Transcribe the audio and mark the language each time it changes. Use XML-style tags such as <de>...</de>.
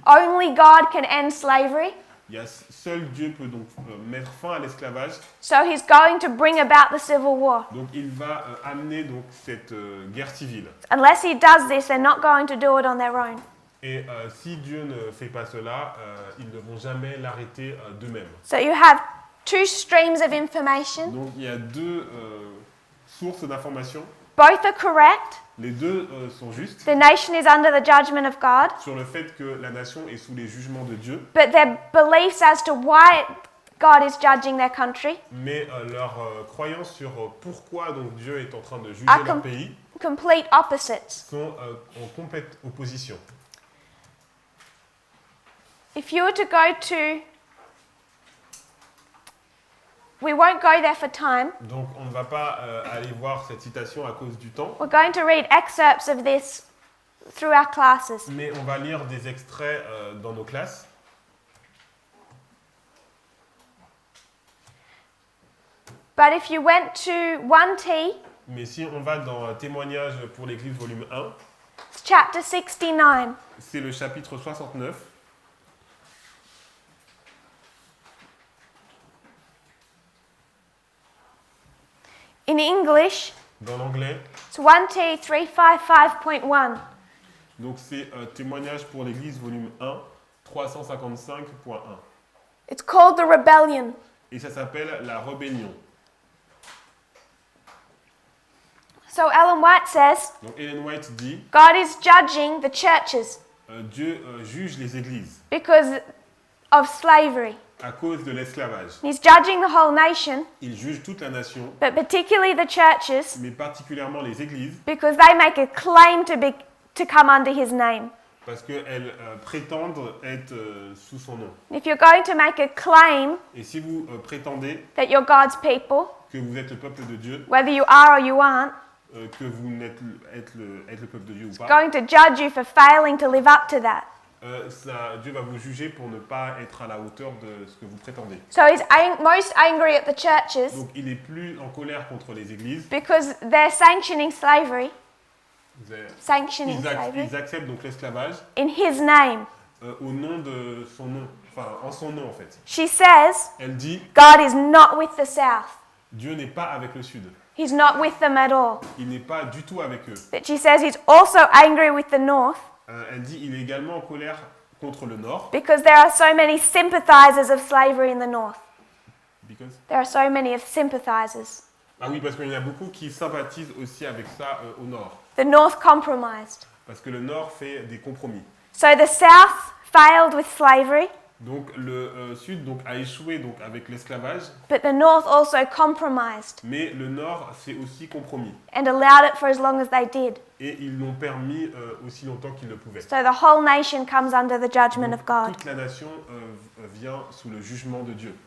<en>only God can end slavery,</en> <fr>seul Dieu peut donc mettre fin à l'esclavage.</fr> <en>so he's going to bring about the civil war.</en> <fr>Donc il va amener donc cette guerre civile.</fr> <en>Unless he does this, they're not going to do it on their own.</en> <fr>Et si Dieu ne fait pas cela, ils ne vont jamais l'arrêter d'eux-mêmes.</fr> <en>So you have two streams of information.</en> <fr>Donc il y a deux sources d'informations.</fr> <en>Both are correct.</en> <fr>Les deux sont justes</fr> <en>The nation is under the judgment of God.</en> <fr>sur le fait que la nation est sous les jugements de Dieu.</fr> <en>But their beliefs as to why God is judging their country</en> <fr>mais leur croyance sur pourquoi donc Dieu est en train de juger Ah, leur pays</fr> <en>complete opposites.</en> <fr>sont en complète opposition.</fr> <en>If you were to go to, we won't go there for time.</en> <fr>Donc on ne va pas aller voir cette citation à cause du temps,</fr> <en>We're going to read excerpts of this through our classes.</en> <fr>mais on va lire des extraits dans nos classes.</fr> <en>But if you went to 1T,</en> <fr>Mais si on va dans Témoignages pour l'Église volume 1,</fr> <en>it's chapter 69.</en> <fr>c'est le chapitre 69.</fr> <en>In English,</en> <fr>Dans l'anglais,</fr> <en>it's 1T 355.1.</en> <fr>donc c'est Témoignages pour l'Église volume 1, 355.1.</fr> <en>It's called the rebellion.</en> <fr>Et ça s'appelle la rébellion.</fr> <en>So Ellen White says,</en> <fr>Donc Ellen White dit,</fr> <en>God is judging the churches</en> <fr>Dieu juge les églises</fr> <en>because of slavery.</en> <fr>à cause de l'esclavage.</fr> <en>He's judging the whole nation,</en> <fr>Il juge toute la nation,</fr> <en>but particularly the churches</en> <fr>mais particulièrement les églises,</fr> <en>because they make a claim to come under his name.</en> <fr>parce qu'elles prétendent être sous son nom.</fr> <en>If you're going to make a claim</en> <fr>Et si vous prétendez</fr> <en>that you're God's people,</en> <fr>que vous êtes le peuple de Dieu,</fr> <en>whether you are or you aren't,</en> <fr>que vous êtes le peuple de Dieu ou pas,</fr> <en>going to judge you for failing to live up to that.</en> <fr>Dieu va vous juger pour ne pas être à la hauteur de ce que vous prétendez.</fr> <en>So he's most angry at the churches</en> <fr>Donc il est plus en colère contre les églises.</fr> <en>because they're sanctioning slavery,</en> <fr>Ils, ils acceptent donc l'esclavage</fr> <en>in his name.</en> <fr>au nom de son nom, enfin en son nom en fait.</fr> <en>She says,</en> <fr>Elle dit,</fr> <en>God is not with the South.</en> <fr>Dieu n'est pas avec le Sud.</fr> <en>He's not with them at all.</en> <fr>Il n'est pas du tout avec eux.</fr> <en>But she says he's also angry with the North</en> <fr>Elle dit, il est également en colère contre le Nord.</fr> <en>because there are so many sympathizers of slavery in the North. Because... There are so many of sympathizers.</en> <fr>Ah oui, parce qu'il y en a beaucoup qui sympathisent aussi avec ça au Nord.</fr> <en>The North compromised.</en> <fr>Parce que le Nord fait des compromis.</fr> <en>So the South failed with slavery,</en> <fr>Donc le Sud donc, a échoué donc, avec l'esclavage,</fr> <en>but the North also compromised</en> <fr>mais le Nord s'est aussi compromis.</fr> <en>and allowed it for as long as they did.</en> <fr>Et ils l'ont permis aussi longtemps qu'ils le pouvaient.</fr> <en>So the whole nation comes under the judgment</en> <fr>Donc,</fr> <en>of God.</en> <fr>toute la nation vient sous le jugement de Dieu.</fr>